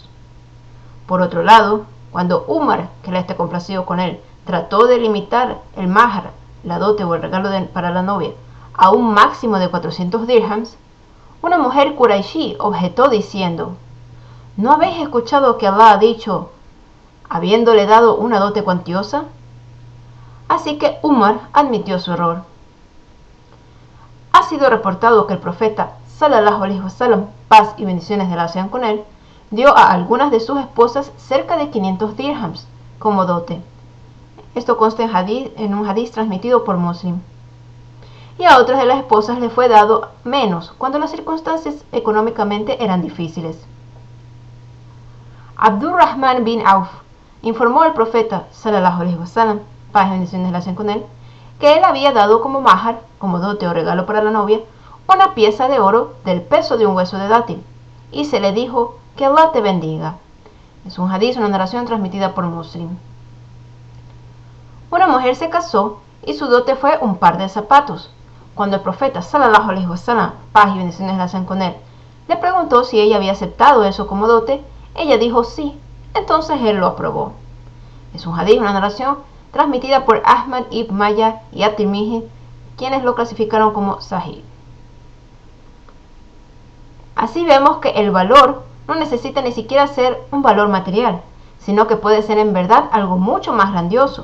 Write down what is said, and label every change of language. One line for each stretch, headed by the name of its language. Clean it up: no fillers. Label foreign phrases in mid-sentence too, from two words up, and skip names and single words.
Spanish: Por otro lado, cuando Umar, que le esté complacido con él, trató de limitar el mahar, la dote o el regalo para la novia, a un máximo de 400 dirhams, una mujer Quraishi objetó diciendo: ¿no habéis escuchado que Allah ha dicho, habiéndole dado una dote cuantiosa? Así que Umar admitió su error. Ha sido reportado que el profeta
Arabic: صلى الله عليه وسلم,
Spanish: paz y bendiciones de Allah sean con él, dio a algunas de sus esposas cerca de 500 dirhams como dote. Esto consta en un hadith transmitido por Muslim. Y a otras de las esposas le fue dado menos cuando las circunstancias económicamente eran difíciles. Abdurrahman bin Auf informó al profeta
Arabic: صلى الله عليه وسلم,
Spanish: paz y bendiciones de Allah sean con él, que él había dado como mahar, como dote o regalo para la novia, una pieza de oro del peso de un hueso de dátil, y se le dijo: que Allah te bendiga. Es un hadith, una narración transmitida por Muslim. Una mujer se casó y su dote fue un par de zapatos. Cuando el profeta
Arabic: صلى الله عليه وسلم,
Spanish: paz y bendiciones le hacen con él, le preguntó si ella había aceptado eso como dote, ella dijo sí. Entonces él lo aprobó. Es un hadith, una narración transmitida por Ahmad ibn Maya y At-Tirmidhi, quienes lo clasificaron como sahih. Así vemos que el valor no necesita ni siquiera ser un valor material, sino que puede ser en verdad algo mucho más grandioso.